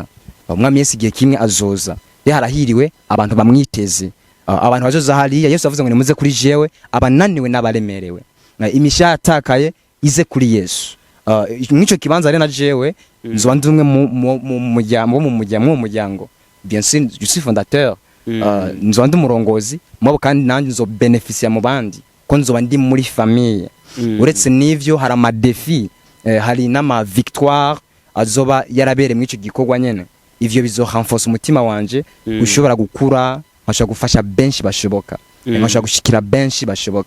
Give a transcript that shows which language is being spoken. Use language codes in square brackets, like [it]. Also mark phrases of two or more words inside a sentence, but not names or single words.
[rn] Umwami Yesu igihe kimwe azoza. Harahiriwe abantu bamwiteze. Abantu bazoza hariya Yesu avuze ngo nimuze kuri jewe abananiwe n'abaremerewe. Imisha yatakaye ize kuri Yesu. Mwico kibanza rero na jewe nzoba ndumwe mu muryango. [fr] Bien sûr, je suis fondateur. [rn] Nzoba ndumurongozi, mabo kandi nanjye nzo beneficia mu bandi. Ko nzoba ndi muri famille. Uretse nivyo hari ama défi, hari n'ama victoire azoba yarabere mwico gikorwa nyene. Ivyo bizo renforce umutima wanje ushobora gukura, nkashaka gufasha benshi bashoboka, nkashaka gushikira benshi bashoboka.